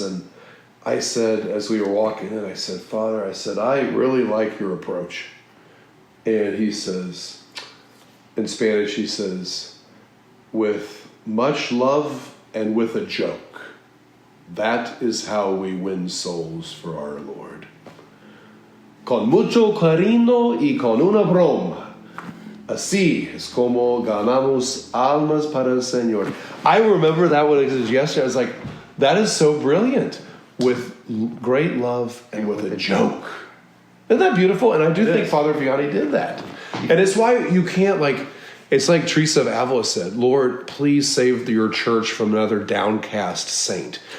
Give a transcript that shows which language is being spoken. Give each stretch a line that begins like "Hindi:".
English: And I said, as we were walking in, I said, "Father," I said, "I really like your approach." And he says, in Spanish, he says, "With much love and with a joke. That is how we win souls for our Lord.
Spanish: Con mucho cariño y con una broma. Así es como ganamos almas para el Señor."
English: I remember that when it was yesterday. I was like, that is so brilliant. With great love and with a joke. Isn't that beautiful? And I do think Father Vianney did that. And it's why you can't it's like Teresa of Avila said, "Lord, please save your church from another downcast saint."